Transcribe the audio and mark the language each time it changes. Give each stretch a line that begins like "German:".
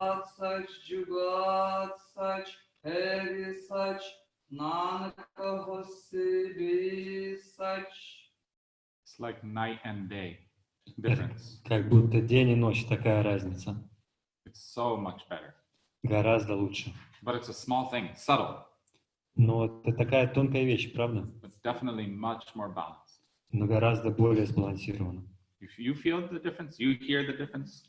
Punjabi: Saч, Jugat Saч, Heavy Saч, Nanaka Hosibi Saч.
English: It's like night and day difference.
Russian: Как будто день и ночь, такая разница.
English: It's so much better.
Russian: Гораздо лучше.
English: But it's a small thing, subtle,
Russian: Но это такая тонкая вещь, правда?
English: but definitely much more balanced.
Russian: Но гораздо более сбалансирована.
English: If you feel the difference, you hear the difference. or